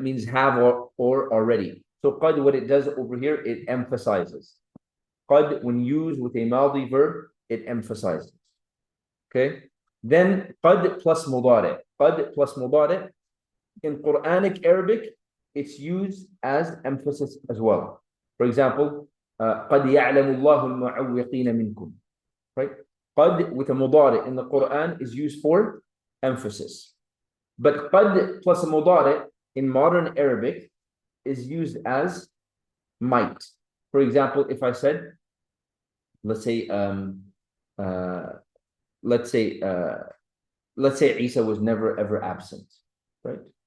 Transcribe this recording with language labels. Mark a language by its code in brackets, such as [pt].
[en] Means have or already. So qad, what it does over here, it emphasizes. Qad, when used with a madi verb, it emphasizes. Okay? Then qad plus mudari. Qad plus mudari. In Quranic Arabic, it's used as emphasis as well. For example, [ar] قَدْ يَعْلَمُ اللَّهُ الْمُعَوِّقِينَ مِنْكُمْ. [en] Right? قَدْ with a mudari in the Quran is used for emphasis. But قَدْ plus a mudari in modern Arabic is used as might. For example, if I said, let's say Isa was never ever absent, right?